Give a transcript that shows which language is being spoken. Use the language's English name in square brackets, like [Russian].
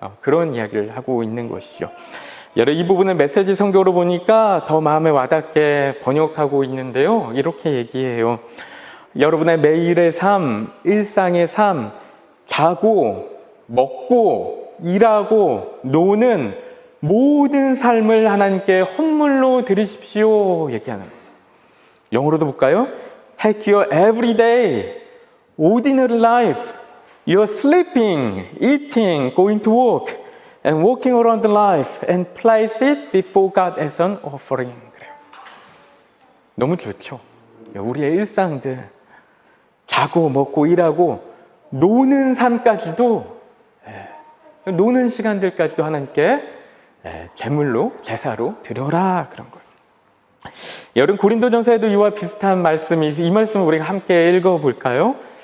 [Korean] 그런 이야기를 하고 있는 것이죠. 이 부분을 메시지 성경으로 보니까 더 마음에 와닿게 번역하고 있는데요. 이렇게 얘기해요. 여러분의 매일의 삶, 일상의 삶, 자고, 먹고, 일하고, 노는 모든 삶을 하나님께 헌물로 드리십시오. 얘기하는 거예요. 영어로도 볼까요? [English] Take your everyday, ordinary life, your sleeping, eating, going to work, and walking around life and place it before God as an offering. [Korean] 그래요. 너무 좋죠. 우리의 일상들, 자고 먹고 일하고 노는 삶까지도, 노는 시간들까지도 하나님께 제물로, 제사로 드려라, 그런 거예요. 여러분, 고린도전서에도 이와 비슷한 말씀이 있어요. 이 말씀을 우리가 함께 읽어볼까요?